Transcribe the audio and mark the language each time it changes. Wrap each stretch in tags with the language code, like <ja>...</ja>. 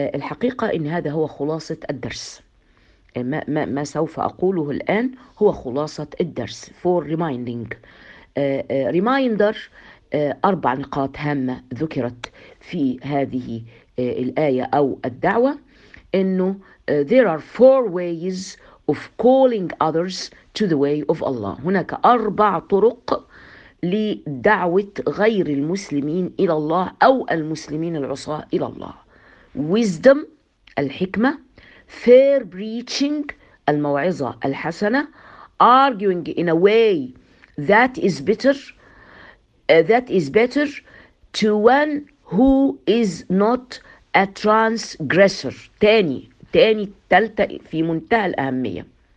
<ar>الحقيقة أن هذا هو خلاصة الدرس، ما سوف أقوله الآن هو خلاصة الدرس</ar> <en>for reminding reminder.</en> <ar>أربع نقاط هامة ذكرت في هذه الآية أو الدعوة، إنه</ar> <en>there are four ways of calling others to the way of Allah،</en> <ar>هناك أربع طرق لدعوة غير المسلمين إلى الله أو المسلمين العصاة إلى الله:</ar> <en>wisdom</en> <ar>الحكمة،</ar> <en>fair preaching</en> <ar>الموعظة الحسنة،</ar> <en>arguing in a way that is better to one who is not a transgressor.</en> <ar>تاني تالتة في منتهى الأهمية.</ar>